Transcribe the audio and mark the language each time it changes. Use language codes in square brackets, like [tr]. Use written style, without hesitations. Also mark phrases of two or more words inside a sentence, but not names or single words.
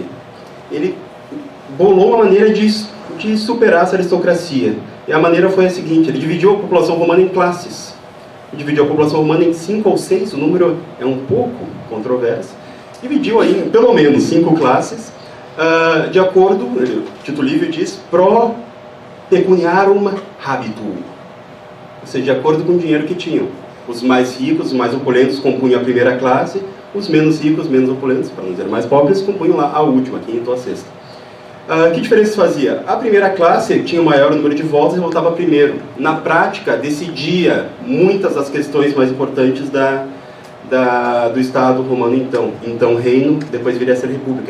[pt] Ele bolou uma maneira de superar essa aristocracia. E a maneira foi a seguinte, ele dividiu a população romana em classes. Ele dividiu a população romana em 5 ou 6, o número é um pouco controverso. Dividiu aí em pelo menos 5 classes, de acordo, o Tito Livio diz, [la] pro pecuniarum habitu. [pt] Ou seja, de acordo com o dinheiro que tinham. Os mais ricos, os mais opulentos compunham a primeira classe, os menos ricos, menos opulentos, para não dizer mais pobres, compunham lá a última, a quinta ou a sexta. Que diferença fazia? A primeira classe tinha o maior número de votos e votava primeiro. Na prática, decidia muitas das questões mais importantes do Estado romano então reino, depois viria a ser república.